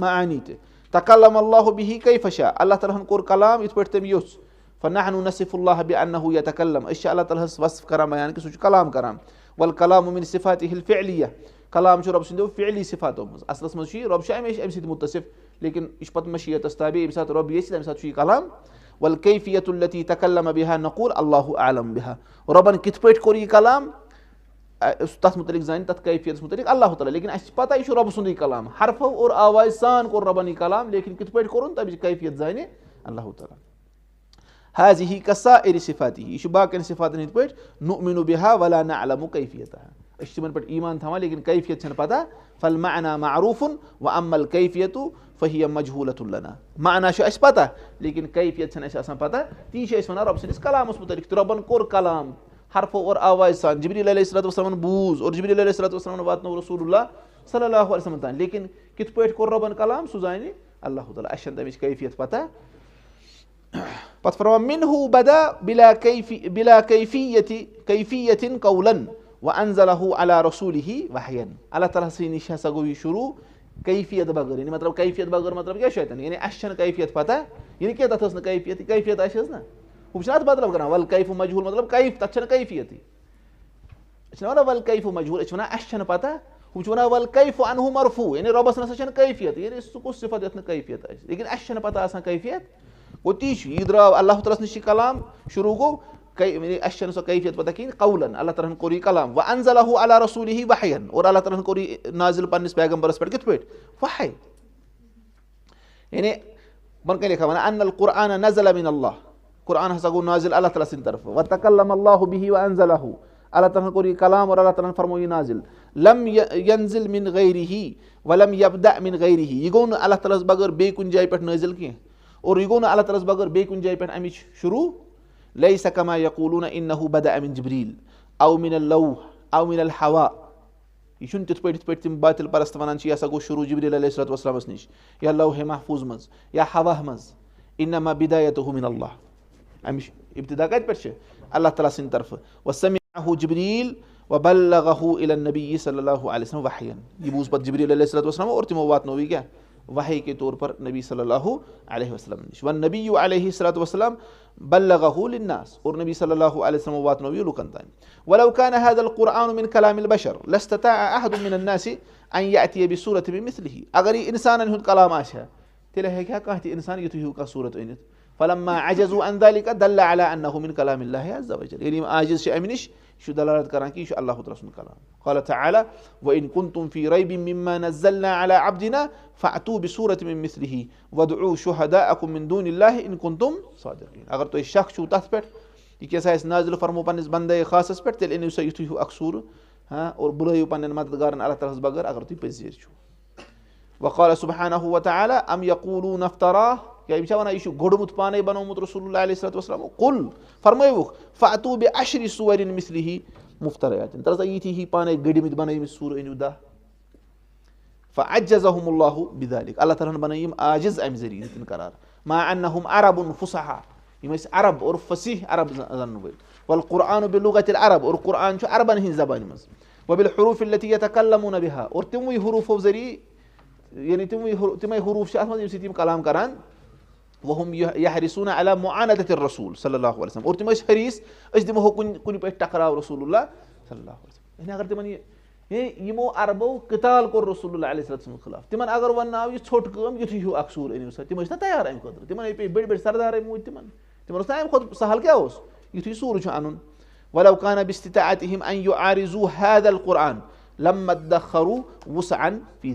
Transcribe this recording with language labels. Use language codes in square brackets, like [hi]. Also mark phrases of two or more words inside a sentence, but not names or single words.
[ks] معانی تہِ [ar] تکلم اللہ بہ کیف شاء [ks] اللہ تعالیٰ ہن کوٚر کلام یِتھ پٲٹھۍ تٔمۍ یوٚژھ [ar] فنحن نصف اللہ بانہ یتکلم [ks] أسۍ چھِ اللہ تعالیٰ ہس وصف کران بیان کہِ سُہ چھُ کلام کران [ar] والکلام من صفاتہ الفعلیہ [ks] کلام چھُ رۄبہٕ سٕنٛدیو فعلی صفاتو منٛز اصلس منٛز چھُ یہِ رۄب چھُ ہمیشہِ امہِ سۭتۍ مُتصف لیکن یہِ چھُ پتہٕ مشیتس تابع ییٚمہِ ساتہٕ رۄب یژھِ تمہِ ساتہٕ چھُ یہِ کلام [ar] والکیفیۃ التی تکلم بہا نقول اللہ اعلم بہا [ks] رۄبن کِتھ پٲٹھۍ کوٚر یہِ کلام تتھ مُتعلق زانہِ تتھ کیفیتس مُتعلق اللہ تعالیٰ لیکن اسہِ چھِ پتہ یہِ چھُ رۄبہٕ سُنٛدُے کلام حرفو اور آوازِ سان کوٚر رۄبن یہِ کلام لیکن کِتھ پٲٹھۍ کوٚرُن تمِچ کیفیت زانہِ اللہ تعالیٰ حاضہ [ar] کسائر صفاتہ [ks] یہِ چھُ باقین صفاتن ہٕنٛدۍ پٲٹھۍ [ar] نؤمن بہا ولا نعلم کیفیتہا [ks] أسۍ چھِ تِمن پٮ۪ٹھ ایمان تھاوان لیکن کیفیت چھنہٕ پتہ [ar] فالمعنی معروف واما الکیفیۃ فہی مجہولۃ لنا [ks] معنا چھُ اسہِ پتہ لیکن کیفیت چھنہٕ اسہِ آسان پتہ تی چھِ أسۍ ونان رۄبہٕ سٕنٛدِس کلامس مُتعلق تہٕ رۄبن کوٚر کلام حرفو اور آوازِ سان جبریٖل علیہ الصلوۃ والسلامن بوٗز اور جبریٖل علیہ الصلوۃ والسلامن واتنوو رسول اللہ [ar] صلی اللہ علیہ وسلم [ks] تانۍ لیکن کِتھ پٲٹھۍ کوٚر رۄبن کلام سُہ زانہِ اللہ تعالیٰ اسہِ چھنہٕ تمِچ کیفیت پتہ پتہٕ فرمان [ar] منہ بدا بلا کیفیۃ قولا وانزلہ علی رسولہ وحین [ks] اللہ تعالیٰ سٕے نِش ہسا گوٚو یہِ شروٗع کیفیت بغٲر یعنی مطلب کیفیت بغٲر مطلب کیاہ چھُ اتٮ۪ن یعنی اسہِ چھنہٕ کیفیت پتہ یعنی کیاہ تتھ ٲس نہٕ کیفیت کیفیت آسہِ حظ نہ ہُہ چھُنہ اتھ مطلب کران [ar] ول کیف مجہوٗل [ks] مطلب کیف تتھ چھنہٕ کیفیتٕے أسۍ چھِنہ ونان [ar] ول کیف مجہوٗل [ks] أسۍ چھِ ونان اسہِ چھنہٕ پتہ ہُہ چھُ ونان [ar] ول کیف عنہ مرفوٗع [ks] یعنی رۄبس نسا چھنہٕ کیفیت یعنی سُہ کُس صفت یتھ نہٕ کیفیت آسہِ لیکن اسہِ چھنہٕ پتہ آسان کیفیت گوٚو تی چھُ یہِ درٛاو اللہ تعالیٰ ہس نِش یہِ کلام شروٗع گوٚو اسہِ چھنہٕ سۄ کیفیت پتہ کِہینۍ قولن اللہ تعالیٰ ہن کوٚر یہِ کلام [ar] وانزلہ علی رسولہ وحین [ks] اور اللہ تعالیٰ ہن کوٚر یہِ نازل پننِس پیغمبرس پٮ۪ٹھ کِتھ پٲٹھۍ وحی یعنی بۄنہٕ کَنہِ لیکھا ونان [ar] ان القرآن نزل من اللہ [ks] قرآن ہسا گوٚو نازل اللہ تعالیٰ سٕنٛدِ طرفہٕ [ar] وتکلم اللہ بہ وانزلہ [ks] اللہ تعالیٰ ہن کوٚر یہِ کلام اور اللہ تعالیٰ ہن فرموو یہِ نازل [ar] لم ینزل من غیرہ ولم یبدأ من غیرہ [ks] یہِ گوٚو نہٕ اللہ تعالیٰ ہس بغٲر بیٚیہِ کُنہِ جایہِ پٮ۪ٹھ نٲزل کینٛہہ اور یہِ گوٚو نہٕ اللہ تعالیٰ ہس بغٲر بیٚیہِ کُنہِ جایہِ پٮ۪ٹھ امِچ شروٗع [ar] لیس کما یقولون انہ بدأ من جبریٖل او من اللوح او من الہوا [ks] یہِ چھُنہٕ تِتھ پٲٹھۍ تِم باطل پرست ونان چھِ یہِ ہسا گوٚو شروٗع جبریٖل علیہ الصلوۃ والسلامس نِش یا لوحے محفوٗظ منٛز یا ہوا منٛز [ar] انما بدایتہ من اللہ [ks] امِچ ابتدا کتہِ پٮ۪ٹھ چھِ اللہ تعالیٰ سٕنٛدِ طرفہٕ [ar] وسمعہ جبریٖل وبلغہ الی النبی صلی اللہ علیہ وسلم وحین [ks] یہِ بوٗز پتہٕ جبریٖل [ar] علیہ الصلوۃ والسلام [ks] اور تِمو واتنوو یہِ کیاہ وحی [ur] کے طور پر [ks] نبی [ar] صلی اللہ علیہ وسلم [ks] نِش [ar] والنبی علیہ الصلوۃ والسلام بلغہ للناس [ks] اور نبی [ar] صلی اللہ علیہ وسلم [ks] واتنوو یہِ لُکن تانۍ [ar] ولو كان هذا القرآن من كلام البشر لاستطاع احد من الناس ان يأتي بصورة من مثله [ks] اگر یہِ انسانن ہُنٛد کلام آسہِ ہا تیٚلہِ ہیٚکہِ ہا کانٛہہ تہِ انسان یِتھُے ہیوٗ کانٛہہ صوٗرت أنِتھ [ar] فلما عجزوا عن ذلك دل على انه من كلام الله عز وجل [ks] ییٚلہِ یِم عاجز چھِ امہِ نِش یہِ چھُ دلالت کران کہِ یہِ چھُ اللہ تعالیٰ سُنٛد کلام [ar] قال تعالى وان كنتم في ريب مما نزلنا على عبدنا فأتوا بصورة من مثله وادعوا شهداءكم من دون الله ان كنتم صادقين [ks] اگر تۄہہِ شک چھُو تتھ پٮ۪ٹھ یہِ کیٛاہ سا اَسہِ نازل فرمو پننِس بندے خاصس پٮ۪ٹھ تیٚلہِ أنِو سا یِتھُے ہیوٗ اکھ صوٗرٕ اور بُلٲیِو پننٮ۪ن مددگارن اللہ تعالیٰ ہس بغٲر اگر تُہۍ پٔزۍ چھِو [ar] وقال سبحانه وتعالى أم يقولون افتراه [ks] کیٛاہ یِم چھا وَنان یہِ چھُ گوٚڑمُت پانے بنومُت رسول اللہ [ar] علیہ الصلوۃ والسلام [ks] قُل فرمٲیوُکھ [ar] فأتوا بعشر سور مثله مفتریات [ks] ترٛٲو سا یِتھی ہی پانے گٔڑمٕتۍ بنٲومٕتۍ سوٗرٕ أنِو 10 [ar] فعجزهم الله بذلك [ks] اللہ تعالیٰ ہن بنٲے یِم عاجز اَمہِ ذٔریعہٕ دِتِن قرار [ar] ما أنهم عرب فصحاء [ks] یِم ٲسۍ عرب اور فصیح عرب زانن وٲلۍ [ar] والقرآن بلغة العرب [ks] اور قرآن چھُ عربن ہِنٛزِ زبانہِ منٛز [ar] وبالحروف التي يتكلمون بها [ks] اور تِموٕے حروٗفو ذٔریعہٕ یعنی تِمے حروٗف چھِ اَتھ منٛز ییٚمہِ سۭتۍ یِم کلام کران [ar] وهم يحرصون على معاندة الرسول صلی اللہ علیہ وسلم [ks] اور تِم ٲسۍ حریٖص أسۍ دِمہو کُنہِ پٲٹھۍ ٹکراو رسول اللہ [ar] صلی اللہ علیہ وسلم [ks] یعنی اگر تِمن ہے یِمو عربو قتال کوٚر رسول اللہ [ar] علیہ الصلوۃ والسلام [ks] خلاف تِمن اگر ونناو یہِ ژھوٚٹ کٲم یِتھُے ہیوٗ اکھ سوٗر أنِو سا تِم ٲسۍ نا تیار اَمہِ خٲطرٕ تِمن پیٚیہِ بٔڑۍ بٔڑۍ سردارے موٗدۍ تِمن اوس نا اَمہِ کھۄتہٕ سہل کیٛاہ اوس یِتھُے سوٗرٕ چھُ اَنُن [ar] ولو كان باستطاعتهم أن يعارضوا هذا القرآن لما ادخروا وسعا في